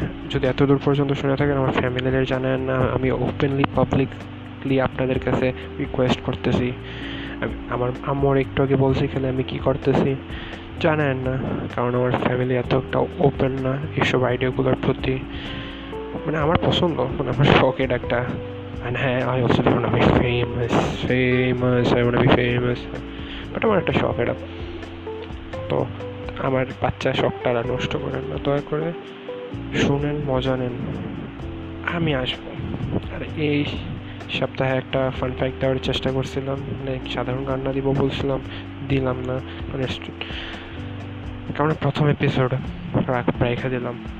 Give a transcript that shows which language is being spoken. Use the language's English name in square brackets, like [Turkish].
[Bangla] যদি এত দূর পর্যন্ত শুনে থাকেন, আমার ফ্যামিলির জানেন না, আমি ওপেনলি পাবলিকলি আপনাদের কাছে রিকোয়েস্ট করতেছি। আমার আম্মুর একটু আগে বলছি খেলে আমি কি করতেছি জানেন না, কারণ আমার ফ্যামিলি এতটা ওপেন না এইসব আইডিয়াগুলোর প্রতি। মানে আমার পছন্দ, মানে আমার শখের একটা। [English] And হ্যাঁ, I also want to be famous, I want to be famous, [Bangla] but আমার একটা শখ এটা। তো আমার বাচ্চা শখটা নষ্ট করেন না, দয়া করে শুনেন, মজা নেন, আমি আসবো। আর এই সপ্তাহে একটা ফান ফ্যাক্ট দেওয়ার চেষ্টা করছিলাম, মানে সাধারণ গান না দিব বলছিলাম, দিলাম না, মানে কারণ প্রথম এপিসোড রেখে দিলাম।